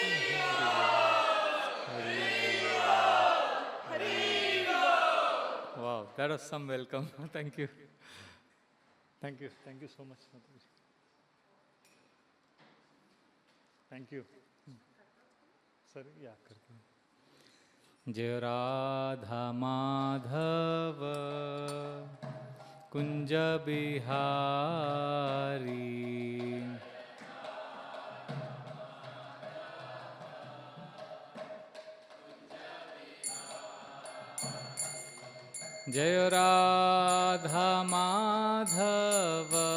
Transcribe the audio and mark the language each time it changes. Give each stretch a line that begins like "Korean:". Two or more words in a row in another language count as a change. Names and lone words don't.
English: Wow, that was some welcome. Thank you. Thank you. Thank you so much. Thank you. Sorry, yeah.
Hindi: जय राधा माधव कुंज बिहारी जय राधा माधव